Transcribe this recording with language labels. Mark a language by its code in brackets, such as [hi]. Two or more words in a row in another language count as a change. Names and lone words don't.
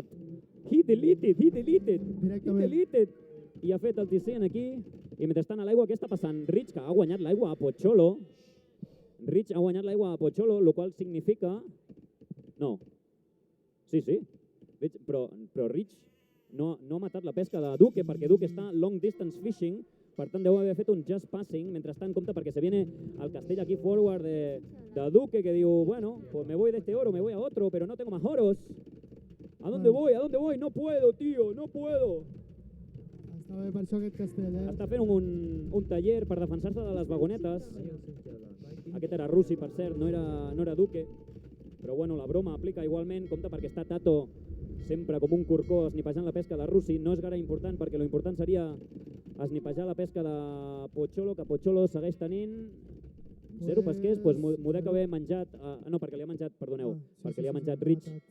[en] He deleted, [ca] i ha fet el TC aquí, i mentrestant a l'aigua què està passant? Rich, que ha guanyat l'aigua a Pocholo, el qual significa... No. Sí. Rich, però Rich no ha matat la pesca de Duque, perquè Duque està [en] long distance fishing, [ca] per tant deu haver fet un [en] just passing, [ca] mentrestant compta perquè [es] se viene [ca] al castell aquí forward de Duque, que diu, bueno, [es] pues me voy de este oro, me voy a otro, pero no tengo más oros. ¿A dónde voy? No puedo, tío, no puedo. [ca] Està bé per això aquest castell, eh? Està fent un taller per defensar-se de les vagonetes. Aquest era Russi, per cert, no era Duque. Però bueno, la broma aplica igualment. Compte perquè està Tato sempre com un corcó esnipejant la pesca de Russi. No és gaire important perquè l'important seria esnipejar la pesca de Pocholo, que Pocholo segueix tenint 0 pesquers, doncs m'ho dec haver menjat, no, perquè li ha menjat, perdoneu, perquè li ha menjat Rich.